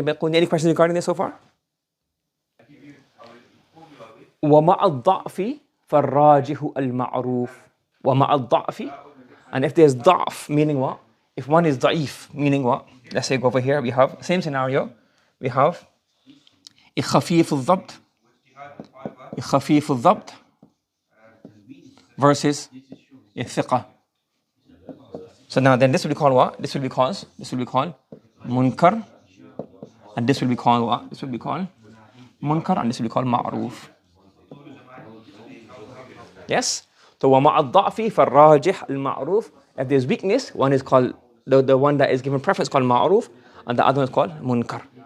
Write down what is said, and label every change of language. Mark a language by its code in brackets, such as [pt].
[en] Any questions regarding this so far? [ar] وَمَعَ الضَّعْفِ فَالرَّاجِحُ الْمَعْرُوفُ. وَمَعَ الضَّعْفِ. [en] And if there's ضعف, meaning what? If one is ضعيف, meaning what? Let's say go over here, we have same scenario. We have [ar] خفيف الضبط خفيف الضبط [en] versus [ar] الثقة. [en] So now then this will be called what? This will be called munkar, and this will be called what? This will be called munkar, and this will be called ma'ruf. Yes? So [ar] وَمَعَ الضَّعْفِ فَالرَّاجِحُ الْمَعْرُوفُ. [en] If there's weakness, one is called, the one that is given preference called ma'ruf, and the other one is called munkar.